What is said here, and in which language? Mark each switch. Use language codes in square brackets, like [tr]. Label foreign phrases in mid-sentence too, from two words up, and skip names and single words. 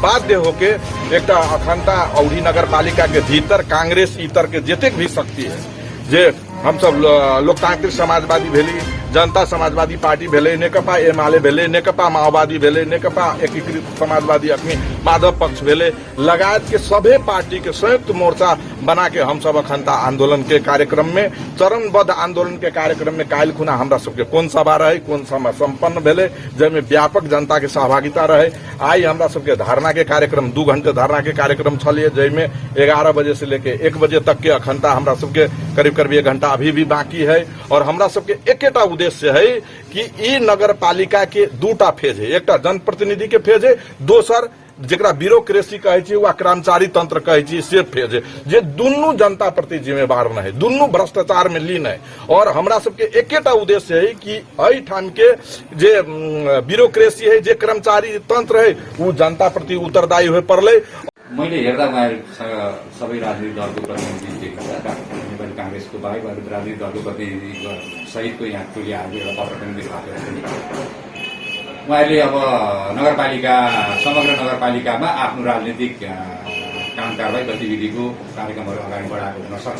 [mai] बाध्य होके एक अखंडता औढ़ी नगर पालिका के भीतर कांग्रेस इतर के जतेक भी शक्ति है, जे हम सब लोकतांत्रिक समाजवादी भेली, जनता समाजवादी पार्टी भेले, नेकपा एमाले भेले, नेकपा माओवादी भेले, नेकपा एकीकृत समाजवादी अखनी माधव पक्ष भेले, लगायत के सभे पार्टी के संयुक्त मोर्चा बना के हम सब अखंडता आंदोलन के कार्यक्रम में, चरणबद्ध आंदोलन के कार्यक्रम में काल्हि खुना हमरा सबके कोन सभा रहे, कोन सभा संपन्न भेले, जैमे व्यापक जनता के सहभागिता रहे। आई हमरा सबके धारणा के कार्यक्रम 2 घंटे धारणा के कार्यक्रम छलिए, जैमे 11 बजे से लेके 1 बजे तक के अखंडता हमरा सबके करीब करीब 1 घंटा अभी भी बाकी है। और हमरा सबके एकेटा उद्देश्य है कि ई नगर पालिका के 2टा फेज है, एकटा जनप्रतिनिधि के फेज है, दोसर जेकरा ब्यूरोक्रेसी कहे छी वा कर्मचारी तंत्र कहे छी से फेज है, जे दुनू जनता प्रति जिम्मेवार न है, दुनू भ्रष्टाचार में लीन है। और हमरा सबके एकेटा उद्देश्य है कि एहि ठाम के जे ब्यूरोक्रेसी है, जे कर्मचारी तंत्र है, वो जनता प्रति उत्तरदायी हुए पड़ले। [ne] मैले हेर्दा उहाँहरूसँग सबै राजनीतिक दलको प्रतिनिधि देखिन्छ, नेपाली कांग्रेसको बाहेक अरू राजनीतिक दलको प्रतिनिधि सहितको यहाँ टोली आज एउटा पत्र पनि दिनुभएको छ। उहाँहरूले अब नगरपालिका समग्र नगरपालिकामा आफ्नो राजनीतिक काम कारबाही गतिविधिको कार्यक्रमहरू अगाडि बढाएको हुन सक्छ।